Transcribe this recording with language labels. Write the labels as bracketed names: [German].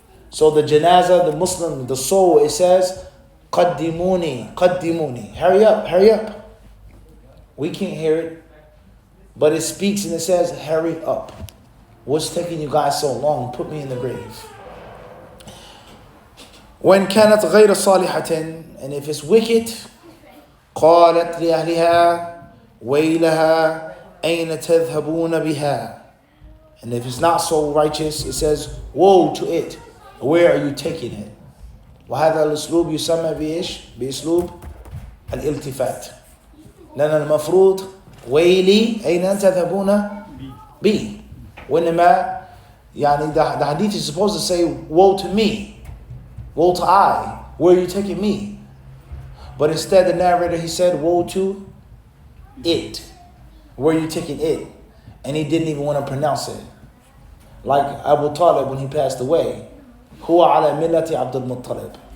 [English] So the janazah, the Muslim, the soul, it says, [Arabic] قَدِّمُونِي قَدِّمُونِي, [English] hurry up. We can't hear it, but it speaks and it says, hurry up. What's taking you guys so long? Put me in the grave. When [Arabic] كانت غير صالحة, [English] and if it's wicked, [Arabic] قالت لأهلها ويلها أين تذهبون بها. [English] And if it's not so righteous, it says, woe to it. Where are you taking it? [Arabic] وهذا الأسلوب يسمى بأسلوب الالتفات. لأن المفروض ويلي أين تذهبون بي. [English] وإنما the hadith is supposed to say woe to me, woe to I, where are you taking me? But instead the narrator, he said woe to it, where are you taking it? And he didn't even want to pronounce it. Like Abu Talib when he passed away, [Arabic] huwa ala millati Abdul Muttalib.